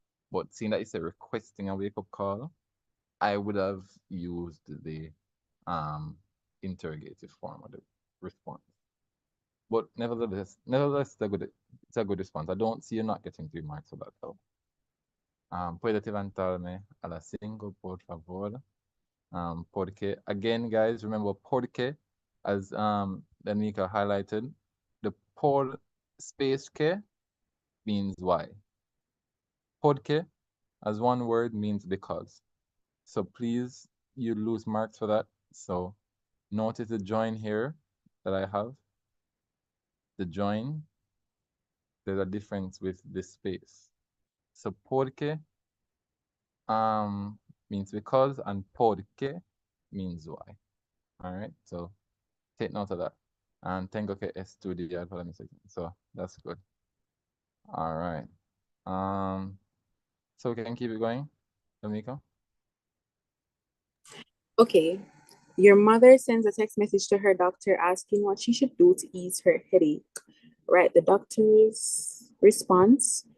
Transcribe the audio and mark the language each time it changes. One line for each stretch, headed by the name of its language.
English: But seeing that it's a requesting a wake-up call, I would have used the interrogative form of the response. But nevertheless, it's a good response. I don't see you not getting 3 marks for that though.
Spanish: Puede levantarme a las 5, por favor.
English: Porque, again, guys, remember porque, as Danica highlighted, the por space que means why. Porque, as one word, means because. So please, you lose marks for that. So notice the join here that I have. The join, there's a difference with this space. So porque means because, and porque means why. All right, so take note of that.
Spanish: And tengo que estudiar para mi sección.
English: So that's good. All right. So we can keep it going, Dominica? okay. Your mother sends a text message to her doctor asking what she should do to ease her headache. Write the doctor's response.